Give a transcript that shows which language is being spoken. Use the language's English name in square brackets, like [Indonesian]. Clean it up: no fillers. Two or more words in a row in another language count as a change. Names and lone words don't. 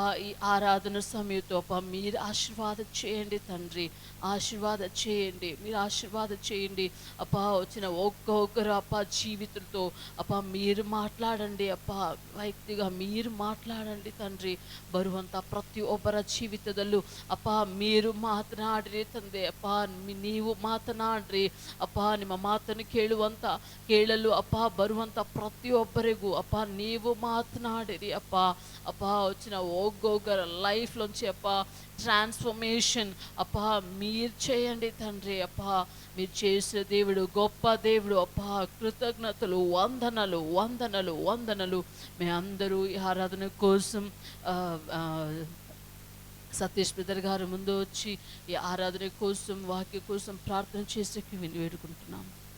[Telugu] ఈ ఆరాధన సమయంతో అప్పా మీరు ఆశీర్వాదం చేయండి తండ్రి. ఆశీర్వాదం చేయండి, మీరు ఆశీర్వాదం చేయండి అప్పా. వచ్చిన ఒక్కొక్కరు అప్పా జీవితంతో అప్పా మీరు మాట్లాడండి అప్పా. వ్యక్తిగా మీరు మాట్లాడండి తండ్రి. బరువంతా ప్రతి [Kannada] ಒಬ್ಬರ ಜೀವಿತದಲ್ಲೂ ಅಪ್ಪ [Telugu] మీరు [Kannada] ಮಾತನಾಡ್ರಿ ತಂದೆ ಅಪ್ಪ. ನೀವು ಮಾತನಾಡ್ರಿ ಅಪ್ಪ. ನಿಮ್ಮ ಮಾತನ್ನು ಕೇಳಲು ಅಪ್ಪ ಬರುವಂಥ ಪ್ರತಿಯೊಬ್ಬರಿಗೂ ಅಪ್ಪ ನೀವು ಮಾತನಾಡಿರಿ ಅಪ್ಪ. [Telugu] ಅಪ್ಪ వచ్చిన ఒక్కొక్కరు లైఫ్లోంచి అప్ప ట్రాన్స్ఫర్మేషన్ అప్ప మీరు చేయండి తండ్రి అప్ప. మీరు చేసే దేవుడు గొప్ప దేవుడు అప్ప. కృతజ్ఞతలు, వందనలు, వందనలు, వందనలు. మీ అందరూ ఈ ఆరాధన కోసం సతీష్ బ్రదర్ గారు ముందు వచ్చి ఈ ఆరాధన కోసం, వాక్య కోసం ప్రార్థన చేసి వేడుకుంటున్నాము.